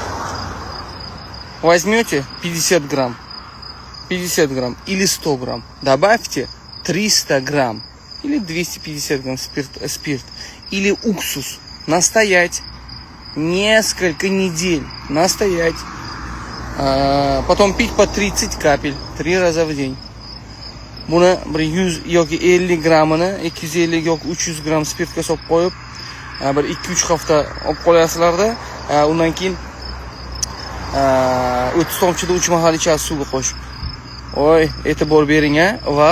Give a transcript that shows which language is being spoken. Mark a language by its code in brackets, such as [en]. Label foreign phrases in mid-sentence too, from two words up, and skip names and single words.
[ru] Возьмете 50 грамм или 100 грамм. Добавьте 300 грамм или 250 грамм спирт или уксус. Настоять несколько недель. Настоять. Потом пить по 30 капель 3 раза в день. [uz] Buni 100 yoki 50 grammini 250 yoki 300 gram spirtga solib qo'yib, bir 2-3 hafta olib qo'yasizlarda, undan keyin 30 tomchida 3 mahal ichasiz suvga qo'shib. Voy, e'tibor bering a. Varikatsel.